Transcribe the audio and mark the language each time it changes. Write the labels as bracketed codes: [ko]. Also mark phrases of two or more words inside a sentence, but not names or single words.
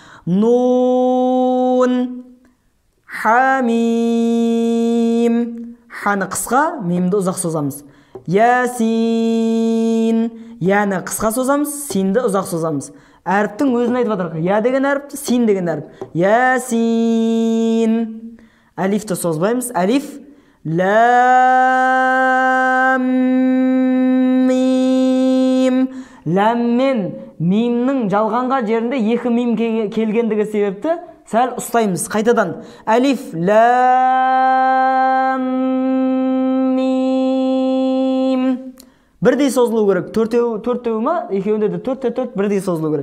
[kk] Нун, хамим. Ханы қысқа, мимді ұзақ созамыз. Ясин. Яны қысқа созамыз, синді ұзақ созамыз. Әріптің өзін айтып жатыр. Я деген әріп, син деген әріп. Ясин. Әлифті созбаймыз. Әлиф, лам, мим. Лам мен мимнің жалғанға жерінде 2 мим келгендігі себепті сәл ұстаймыз. Қайтадан. Әлиф, лам, мим. Бірдей созылу керек. Төртеу ма? Екеуінде де 4 бірдей созылу керек.